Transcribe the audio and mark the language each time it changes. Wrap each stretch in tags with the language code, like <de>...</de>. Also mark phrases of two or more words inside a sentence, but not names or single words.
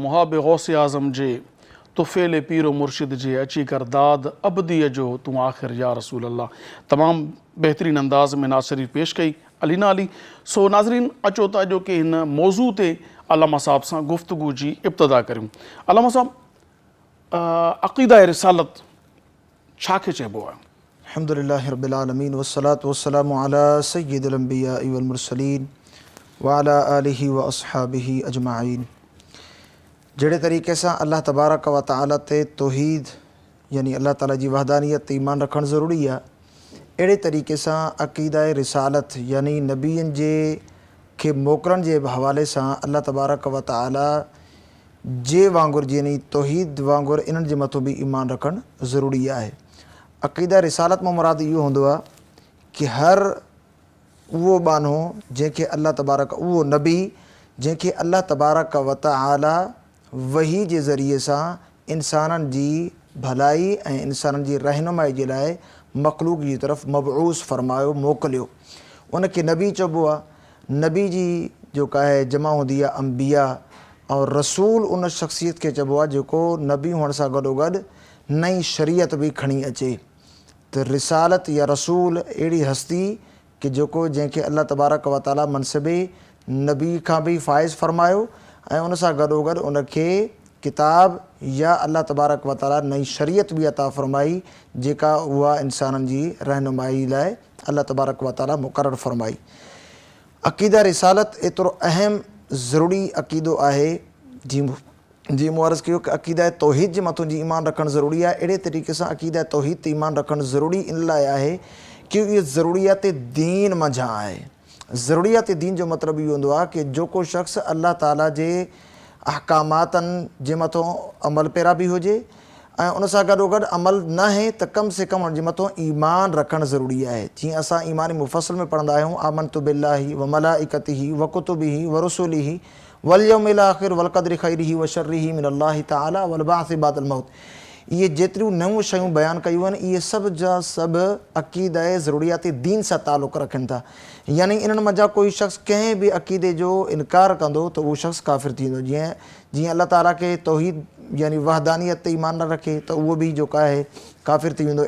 <sd>मुहाब गौस आज़म जे तुफ़ेल पीरो मुर्शिद जे अची कर दाद अबदीअ जो तू आख़िर</sd> <ar>يا رسول الله.</ar> <sd>तमामु बहितरीन अंदाज़ में नासिरी पेश कई अलीना अली। सो नाज़रीन अचो था जो कि हिन मौज़ू ते अल्लामा साहब सां गुफ़्तगू जी इब्तिदा करियूं। अल्लामा साहब, अक़ीदा रिसालत छा खे चइबो आहे?</sd> <ar>الحمد لله رب العالمين والصلاة والسلام على سيد الأنبياء والمرسلين وعلى آله وأصحابه أجمعين.</ar> <sd>जहिड़े तरीक़े सां</sd> <ar>الله تبارك وتعالى</ar> <sd>ते तौहीद यानी अल्लाह ताला जी वहदानियत ते ईमान रखणु ज़रूरी आहे, अहिड़े तरीक़े सां अक़ीदा रिसालत यानी नबियनि जे खे मोकिलण जे हवाले सां</sd> <ar>الله تبارك وتعالى</ar> <sd>जे वांगुरु यानी तौहीद वांगुरु इन्हनि जे मथां बि ईमान रखणु ज़रूरी आहे। अक़ीदा रिसालत मां मुराद इहो हूंदो आहे कि हर उहो बानो जंहिंखे</sd> <ar>الله تبارك</ar> <sd>उहो नबी जंहिंखे</sd> <ar>الله تبارك وتعالى</ar> <sd>वही जे ज़रिए सां इंसाननि जी भलाई ऐं इंसाननि जी रहनुमाई जे लाइ मख़लूक़ जी तरफ़ मबऊस फ़रमायो मोकिलियो, उनखे नबी चइबो आहे। नबी जी जेका आहे जमा हूंदी आहे अंबिया, और रसूल उन शख़्सियत खे चइबो आहे जेको नबी हुअण सां गॾोगॾु नई शरीयत बि खणी अचे। त रिसालत या रसूल अहिड़ी हस्ती कि जेको जंहिंखे</sd> <ar>الله تبارك وتعالى</ar> <sd>मनसिबे नबी खां बि फ़ाइज़ फ़रमायो ऐं उन सां गॾोगॾु उनखे किताब या</sd> <ar>الله تبارك وتعالى</ar> <sd>नई शरीयत बि अता फ़रमाई जेका उहा इंसाननि जी रहनुमाई लाइ</sd> <ar>الله تبارك وتعالى</ar> <sd>मुक़ररु फ़रमाई। अक़ीदा रिसालत एतिरो अहम ज़रूरी अक़ीदो आहे जी मूं अर्ज़ु कयो कि अक़ीदा तौहीद जे मथां जी ईमान रखणु ज़रूरी आहे। अहिड़े तरीक़े सां अक़ीदा तौहीद ते ईमान रखणु ज़रूरी इन लाइ आहे कि इहो ज़रूरियात दीन मंझां आहे। ज़रूरियात दीन जो मतिलबु इहो हूंदो आहे कि जो को शख़्स अल्लाह ताला जे अहकामातनि जे मथां अमल पैरा बि हुजे ऐं उन सां गॾोगॾु अमल न आहे त</sd> <ur>کم سے کم</ur> <sd>उनजे मथां ईमान रखणु ज़रूरी आहे। जीअं असां ईमान मुफ़स्सिल में पढ़ंदा आहियूं,</sd> <ar>آمنت بالله وملائكته وكتبه ورسله واليوم الآخر والقدر خيره وشره من الله تعالى والبعث بعد الموت.</ar> <sd>इहे जेतिरियूं नयूं शयूं बयानु कयूं आहिनि इहे सभु जा सभु अक़ीदा ज़रूरियाती दीन सां तालुक़ु रखनि था। यानी इन्हनि मंझां कोई शख़्स कंहिं बि अक़ीदे जो इनकार कंदो त उहो शख़्स काफ़िर थींदो। जीअं अल्लाह ताला खे तौहीद यानी वहदानियत ते ईमान न रखे त उहो बि जेको आहे काफ़िर थी वेंदो।</sd>